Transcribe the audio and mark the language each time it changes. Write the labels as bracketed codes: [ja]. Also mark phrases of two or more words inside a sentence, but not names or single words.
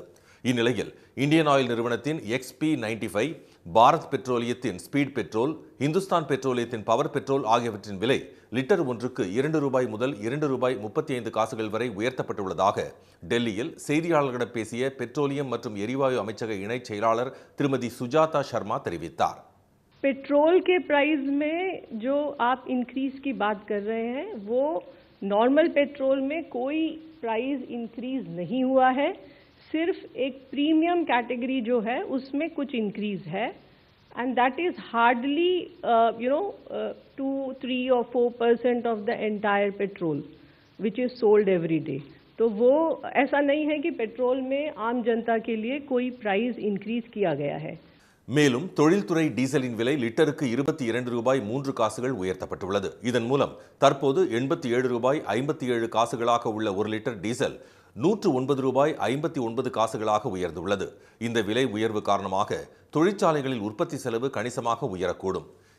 [ta] இந்நிலையில் இந்தியன் ஆயில் நிறுவனத்தின் XP95, பாரத் பெட்ரோலியத்தின் ஸ்பீட் பெட்ரோல், இந்துஸ்தான் பெட்ரோலியத்தின் பவர் பெட்ரோல் ஆகியவற்றின் விலை லிட்டர் ஒன்றுக்கு $2 முதல் $2.35 வரை உயர்த்தப்பட்டுள்ளதாக டெல்லியில் செய்தியாளர்களிடம் பேசிய பெட்ரோலியம் மற்றும் எரிவாயு அமைச்சக இணைச் செயலாளர் திருமதி சுஜாதா சர்மா தெரிவித்தார். [hi] पेट्रोल के प्राइस में जो आप इंक्रीज की बात कर रहे हैं वो [en] normal petrol [hi] में कोई [en] price increase [hi] नहीं हुआ है. सिर्फ एक [en] premium category [hi] जो है उसमें कुछ इंक्रीज है [en] and that is hardly 2, 3 or 4% of the entire petrol which is sold every day. [hi] तो वो ऐसा नहीं है कि पेट्रोल में आम जनता के लिए कोई [en] price increase [hi] किया गया है. [ta] மேலும் தொழில்துறை டீசலின் விலை லிட்டருக்கு ₹22.03 உயர்த்தப்பட்டுள்ளது. இதன் மூலம் தற்போது ₹87.57 உள்ள 1 லிட்டர் டீசல் ₹109.59 உயர்ந்துள்ளது. இந்த விலை உயர்வு காரணமாக தொழிற்சாலைகளில் உற்பத்தி செலவு கணிசமாக உயரக்கூடும்.